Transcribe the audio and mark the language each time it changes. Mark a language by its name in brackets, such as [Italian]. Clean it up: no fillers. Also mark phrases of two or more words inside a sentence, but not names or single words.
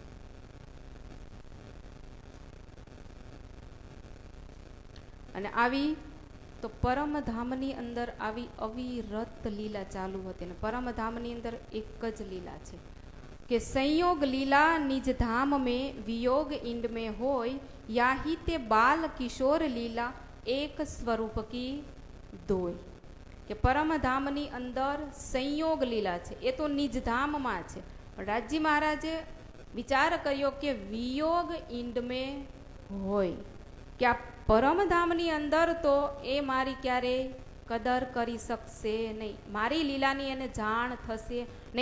[Gujarati] અને આવી તો પરમધામની અંદર આવી અવિરત લીલા ચાલુ હતી. અને પરમધામની અંદર એક જ લીલા છે કે [Hindi] संयोग लीला निज धाम में वियोग इंड में હોય याही ते बाल किशोर लीला एक स्वरूप की दोय. [Gujarati] કે પરમધામની અંદર સંયોગ લીલા છે, એ તો નિજધામમાં છે. પણ રાજજી મહારાજે વિચાર કર્યો કે [Hindi] वियोग इंड में होय, [Gujarati] કે આ પરમધામની અંદર તો એ મારી ક્યારેય કદર કરી શકશે નહીં, મારી લીલાની એને જાણ થશે નહીં.